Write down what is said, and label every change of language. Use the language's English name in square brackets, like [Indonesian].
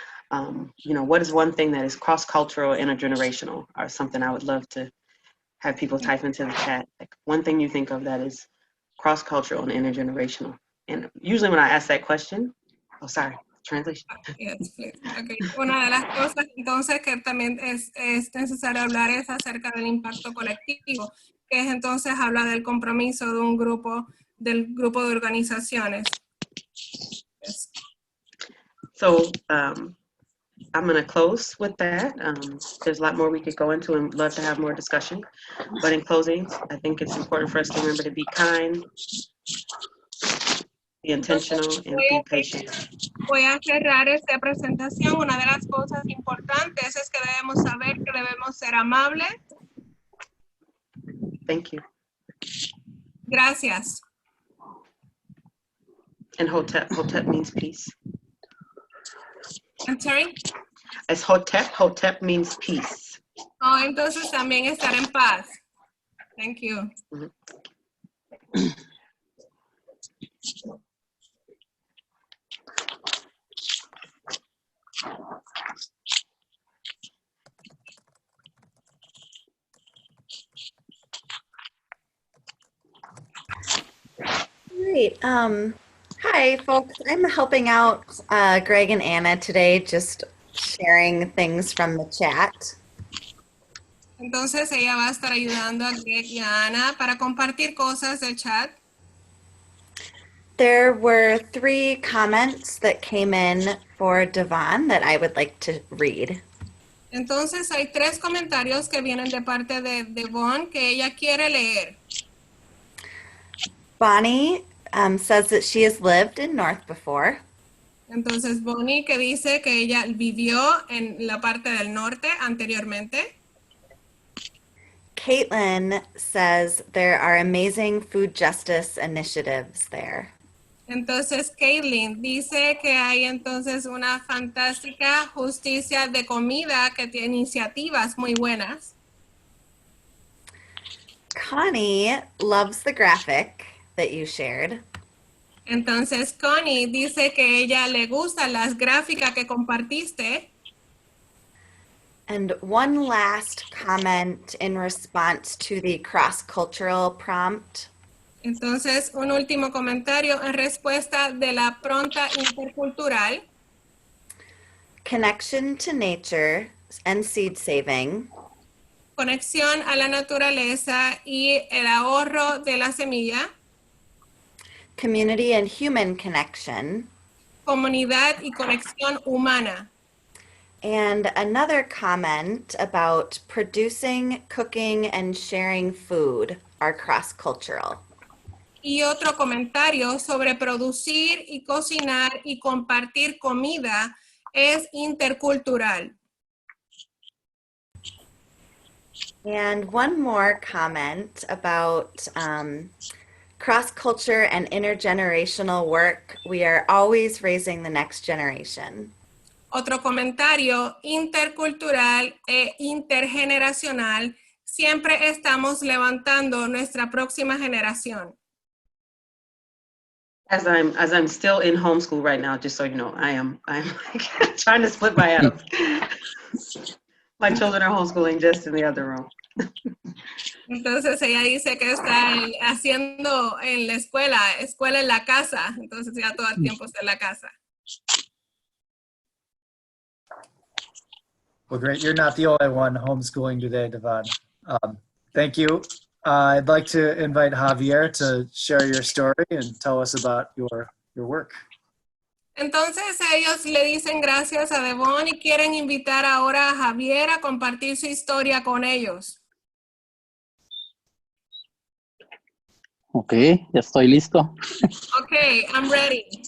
[English] You know, what is one thing that is cross-cultural, intergenerational, or something I would love to have people type into the chat. Like one thing you think of that is cross-cultural and intergenerational. And usually when I ask that question, oh, sorry, translation. Yes, please. Okay. [Spanish] Una de las cosas entonces que también es necesario hablar es acerca del impacto colectivo, que es entonces habla del compromiso de un grupo, del grupo de organizaciones. [English] Yes. So I'm going to close with that. There's a lot more we could go into and love to have more discussion. But in closing, I think it's important for us to remember to be kind, be intentional, and be patient. [Spanish] Voy a cerrar esta presentación. Una de las cosas importantes es que debemos saber que debemos ser amables. [English] Thank you. [Spanish] Gracias. [English] And Hotep means peace. I'm sorry? As Hotep means peace. [Spanish] Oh, entonces también estar en paz. [English] Thank you. Mm-hmm. Great. Hi, folks. I'm helping out Greg and Anna today, just sharing things from the chat. [Spanish] Entonces ella va a estar ayudando a Greg y a Ana para compartir cosas del chat. [English] There were 3 comments that came in for Devon that I would like to read. [Spanish] Entonces hay 3 comentarios que vienen de parte de Devon que ella quiere leer. [English] Bonnie says that she has lived in North before. [Spanish] Entonces Bonnie que dice que ella vivió en la parte del norte anteriormente. [English] Caitlin says there are amazing food justice initiatives there. [Spanish] Entonces Caitlin dice que hay entonces una fantástica justicia de comida que tiene iniciativas muy buenas. [English] Connie loves the graphic that you shared. [Spanish] Entonces Connie dice que ella le gustan las gráficas que compartiste. [English] And one last comment in response to the cross-cultural prompt. [Spanish] Entonces, un último comentario en respuesta de la pronta intercultural. [English] Connection to nature and seed saving. [Spanish] Conexión a la naturaleza y el ahorro de la semilla. [English] Community and human connection. [Spanish] Comunidad y conexión humana. [English] And another comment about producing, cooking, and sharing food are cross-cultural. [Spanish] Y otro comentario sobre producir y cocinar y compartir comida es intercultural. [English] And one more comment about cross-culture and intergenerational work. We are always raising the next generation. [Spanish] Otro comentario intercultural e intergeneracional. Siempre estamos levantando nuestra próxima generación. [English] As I'm still in homeschool right now, just so you know, I'm trying to split my atoms. My children are homeschooling just in the other room. [Spanish] Entonces ella dice que está haciendo en la escuela en la casa, entonces ya todo el tiempo está en la casa. [English] Well, great. You're not the only one homeschooling today, Devon. Thank you. I'd like to invite Javier to share your story and tell us about your your work. [Spanish] Entonces ellos le dicen gracias a Devon y quieren invitar ahora a Javier a compartir su historia con ellos. Ok, ya estoy listo. [English] Okay, I'm ready.